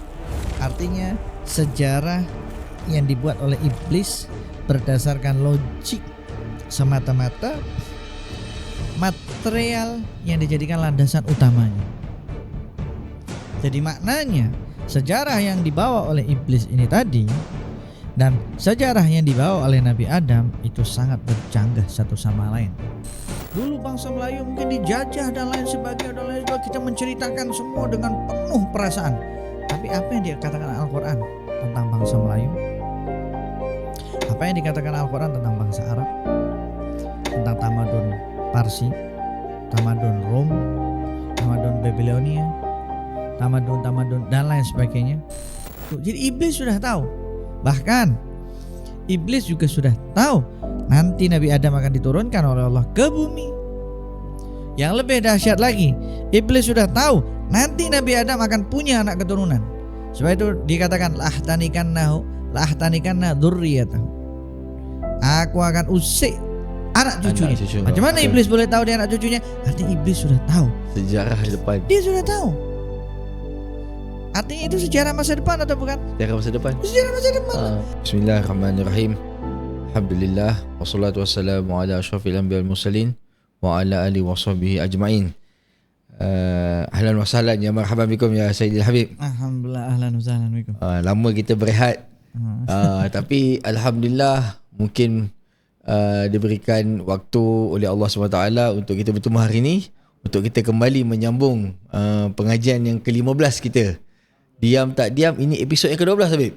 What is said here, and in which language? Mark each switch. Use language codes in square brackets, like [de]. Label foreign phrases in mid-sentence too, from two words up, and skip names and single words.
[ms] Artinya sejarah yang dibuat oleh iblis berdasarkan logik semata-mata, material yang dijadikan landasan utamanya. Jadi maknanya sejarah yang dibawa oleh iblis ini tadi dan sejarah yang dibawa oleh Nabi Adam itu sangat bercanggah satu sama lain. Dulu bangsa Melayu mungkin dijajah dan lain sebagainya, kita menceritakan semua dengan penuh perasaan. Tapi apa yang dikatakan Al-Quran tentang bangsa Melayu? Apa yang dikatakan Al-Quran tentang bangsa Arab? Tentang tamadun Parsi, tamadun Rom, tamadun Babilonia, tamadun dan lain sebagainya. Jadi iblis sudah tahu. Bahkan iblis juga sudah tahu nanti Nabi Adam akan diturunkan oleh Allah ke bumi. Yang lebih dahsyat lagi, iblis sudah tahu nanti Nabi Adam akan punya anak keturunan. Sebab itu dikatakan [ar] لأحتنكن ذريته. [ms] Aku akan usik anak cucunya. Macam mana iblis boleh tahu dia anak cucunya? Artinya iblis sudah tahu sejarah depan. Dia sudah tahu. Artinya itu sejarah masa depan atau bukan? Sejarah masa depan. Sejarah masa depan. [ar] بسم الله الرحمن الرحيم. الحمد لله والصلاة والسلام على أشرف الأنبياء والمرسلين وعلى آله وصحبه أجمعين. أهلا وسهلا، يا مرحبا بكم يا سيدي الحبيب. الحمد لله، أهلا وسهلا بكم. [ms] Lama kita berehat. Tapi alhamdulillah mungkin diberikan waktu oleh Allah SWT untuk kita bertemu hari ini, untuk kita kembali menyambung pengajian yang ke-15 kita. Diam tak diam, ini episod yang ke-12 Habib.